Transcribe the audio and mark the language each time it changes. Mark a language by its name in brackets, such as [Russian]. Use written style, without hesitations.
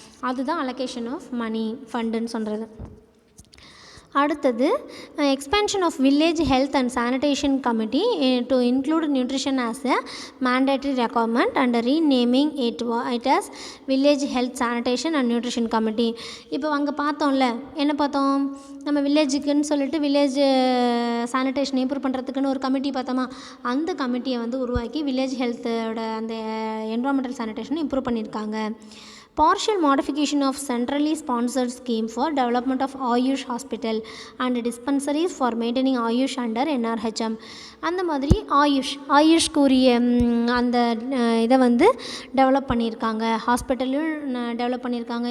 [Tamil] அதுதான் allocation of money ஃபண்டுன்னு சொல்கிறது. [English] அடுத்தது expansion of village health and sanitation committee to include nutrition as a mandatory requirement and renaming it as village health sanitation and nutrition committee. [Tamil] இப்போ அங்கே பார்த்தோம்ல, என்ன பார்த்தோம், நம்ம வில்லேஜுக்குன்னு சொல்லிட்டு வில்லேஜ் சானிடேஷன் இம்ப்ரூவ் பண்ணுறதுக்குன்னு ஒரு கமிட்டி பார்த்தோமா, அந்த கமிட்டியை வந்து உருவாக்கி வில்லேஜ் ஹெல்த்தோட அந்த என்விரான்மெண்டல் சானிடேஷன் இம்ப்ரூவ் பண்ணியிருக்காங்க. [English] partial modification of centrally sponsored scheme for development of Ayush hospital and dispensaries for maintaining Ayush under NRHM. [Tamil] அந்த மாதிரி ஆயுஷ்க்குரிய அந்த இதை வந்து டெவலப் பண்ணியிருக்காங்க, ஹாஸ்பிட்டலும் டெவலப் பண்ணியிருக்காங்க.